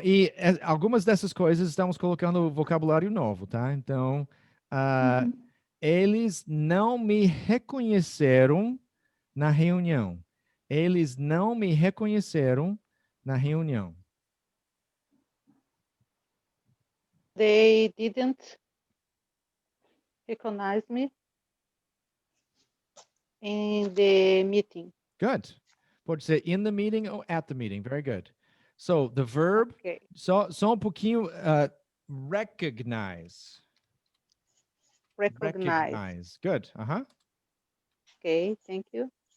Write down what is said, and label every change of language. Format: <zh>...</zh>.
<pt>E algumas dessas coisas estamos colocando vocabulário novo, tá? Então, eles não me reconheceram na reunião. Eles não me reconheceram na reunião.</pt> <en>They didn't recognize me in the meeting. Good.</en> <pt>Pode ser</pt> <en>in the meeting or at the meeting. Very good. So, the verb, Okay.</en> <pt>só um pouquinho, recognize.</pt> <en>Recognize. Good. Okay, thank you.</en>